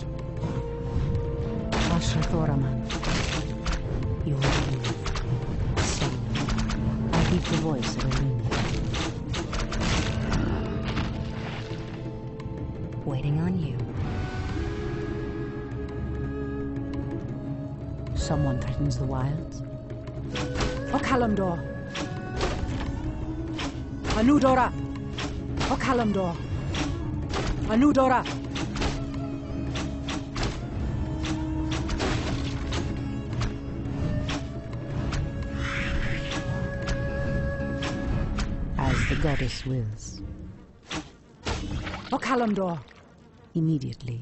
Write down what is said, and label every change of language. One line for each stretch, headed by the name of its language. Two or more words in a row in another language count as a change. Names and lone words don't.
English: Ashrathoraman. Your move. I heed the voice of Elun. Waiting on you. Someone threatens the wilds. Okalamdor! Anudora! Okalamdor! Anudora! As the goddess wills. Okalamdor! Immediately.